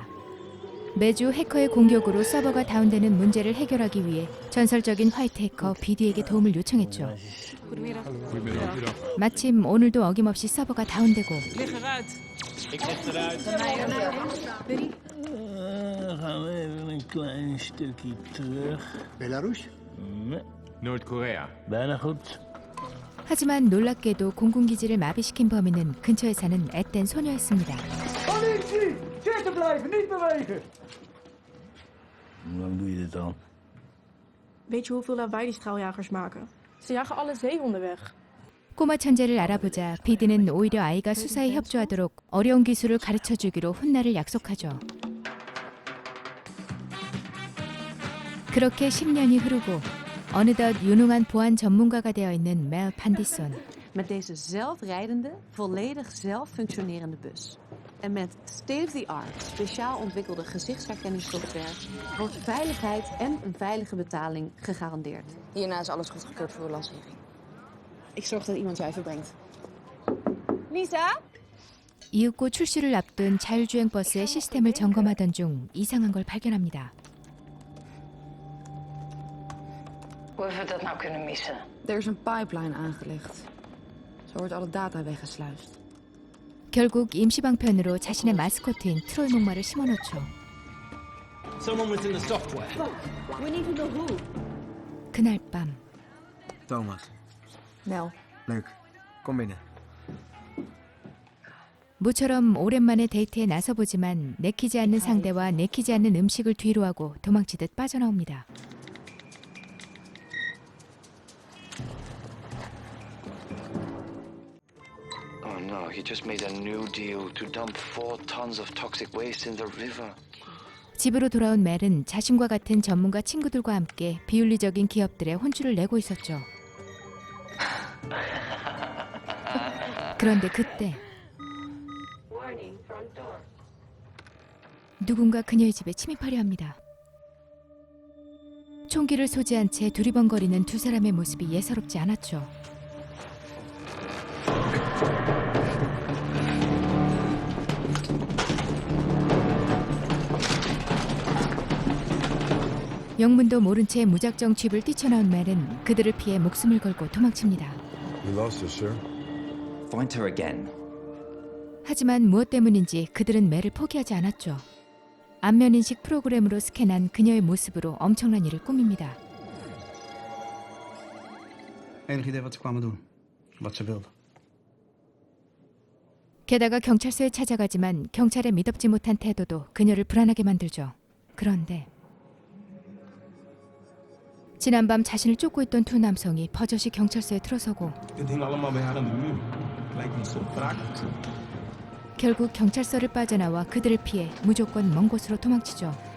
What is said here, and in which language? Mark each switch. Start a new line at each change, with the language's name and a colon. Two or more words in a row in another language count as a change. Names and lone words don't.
Korean: 매주 해커의 공격으로 서버가 다운되는 문제를 해결하기 위해 전설적인 화이트 해커 BD에게 도움을 요청했죠. 마침 오늘도 어김없이 서버가 다운되고
Dutch: gaan we even een klein stukje terug. Belarus? Nee, Noord-Korea. bijna goed.
Korean: 하지만 놀랍게도 공군기지를 마비시킨 범인은 근처에 사는 앳된 소녀였습니다.
Dutch: Politie! Zitten blijven, niet bewegen! Hoe lang doe je dit al? Weet je hoeveel lawaai die straaljagers maken? Ze jagen alle zeehonden weg.
Korean: 꼬마 천재를 알아보자 BD는 오히려 아이가 수사에 협조하도록 어려운 기술을 가르쳐주기로 훗날을 약속하죠. 그렇게 10년이 흐르고 어느덧 유능한 보안 전문가가 되어 있는 멜 판디손.
Dutch: Met deze zelfrijdende, volledig zelf functionerende bus. En met state-of-the-art, speciaal ontwikkelde gezichtsherkenningssoftware wordt veiligheid en een veilige betaling gegarandeerd. Hierna is alles goedgekeurd voor uw lancering. Ik zorg dat iemand jou even brengt. Lisa?
Korean: 이윽고 출시를 앞둔 자율주행 버스의 시스템을 점검하던 중 이상한 걸 발견합니다.
Dutch: Hoe hebben we dat nou kunnen missen? Er is een pipeline aangelegd. Zo wordt alle data weggesluist.
Korean: 결국 임시방편으로 자신의 마스코트인 트롤 목마를 심어놓죠.
English: Someone within the software. We need to know who.
Korean: 그날 밤
Dutch: Thomas. Mel. Leuk. Kom binnen.
Korean: 모처럼 오랜만에 데이트에 나서보지만 내키지 않는 상대와 내키지 않는 음식을 뒤로하고 도망치듯 빠져나옵니다.
English: Oh no, he just made a new deal to dump 4 tons of toxic waste in the river.
Korean: 집으로 돌아온 멜은 자신과 같은 전문가 친구들과 함께 비윤리적인 기업들의 혼쭐을 내고 있었죠. 그런데 그때 누군가 그녀의 집에 침입하려 합니다. 총기를 소지한 채 두리번거리는 두 사람의 모습이 예사롭지 않았죠. 영문도 모른 채 무작정 집을 뛰쳐나온 멜은 그들을 피해 목숨을 걸고 도망칩니다.
English: We lost her, sir. Find her again.
Korean: 하지만 무엇 때문인지 그들은 멜을 포기하지 않았죠. 안면인식 프로그램으로 스캔한 그녀의 모습으로 엄청난 일을 꾸밉니다.
Dutch: Enig idee wat ze kwamen doen? Wat ze wilden?
Korean: 게다가 경찰서에 찾아가지만 경찰의 미덥지 못한 태도도 그녀를 불안하게 만들죠. 그런데 지난밤 자신을 쫓고 있던 두 남성이 버젓이 경찰서에 들어서고 결국 경찰서를 빠져나와 그들을 피해 무조건 먼 곳으로 도망치죠.